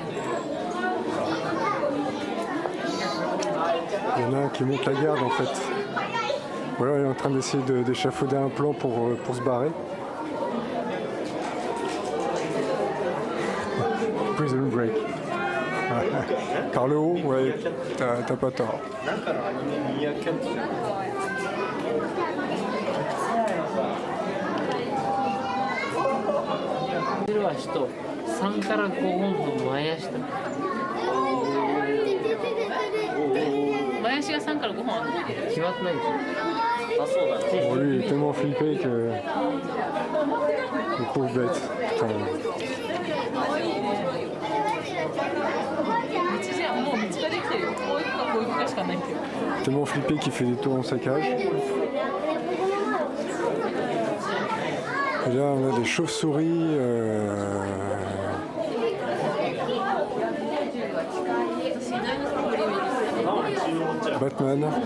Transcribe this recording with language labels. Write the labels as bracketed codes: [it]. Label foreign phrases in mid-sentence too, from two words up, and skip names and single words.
[fr] Il y en a un qui monte la garde en fait. Voilà, il est en train d'essayer d'échafauder un plan pour se barrer. Prison break. Carlo, ouais, t'as pas tort. [ja] 足と3から5本の前足と前足が3から5本あるの決まってないでしょ。あ、そうだね。 [fr] Bon, lui il est tellement flippé que le pauvre bête. Putain. [ja] 道じゃもう道ができてるよ。こう行くかこう行くかしかないけど。 [fr] Tellement flippé qu'il fait des tours en saccage. Et là on a des chauves-souris. Batman.